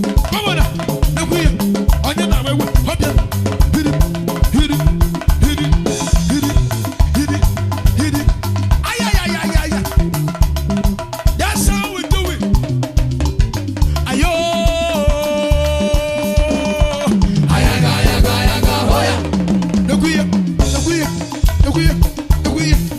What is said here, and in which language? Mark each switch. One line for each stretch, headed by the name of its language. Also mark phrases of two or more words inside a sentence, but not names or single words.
English: Come on now.
Igbo: Ekwu ya. Onye na-agba egwu? Ọ bịa. Hiri, hiri, hiri, hiri, hiri, hiri. Ay, ay, ay, ay, ay, ay.
English: That's how we do it. Ayo. Ayaga, ayaga, ayaga, hoya.
Igbo: Ekwu ya, ekwu ya, ekwu ya, ekwu ya.